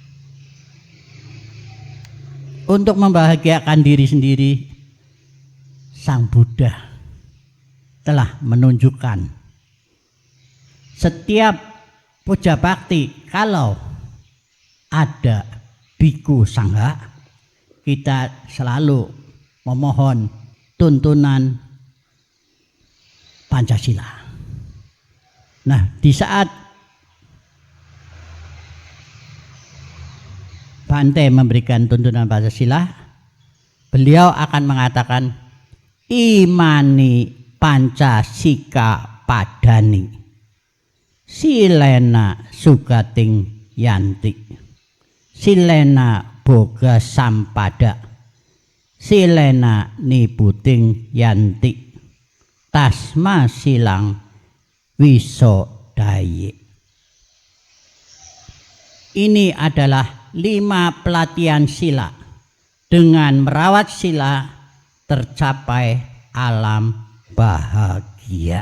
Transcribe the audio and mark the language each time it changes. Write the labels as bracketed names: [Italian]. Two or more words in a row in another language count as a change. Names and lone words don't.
[Indonesian] Untuk membahagiakan diri sendiri, Sang Buddha telah menunjukkan setiap puja bakti, kalau ada biku sangha, kita selalu memohon tuntunan Pancasila. Nah, di saat Bante memberikan tuntunan Pancasila, beliau akan mengatakan, [Pali] imani Pancasika padani, silena sugating yanti, silena boga sampada, silena niputing yanti, tasma silang wisodaye. [Indonesian] Ini adalah 5 pelatihan sila. Dengan merawat sila tercapai alam bahagia.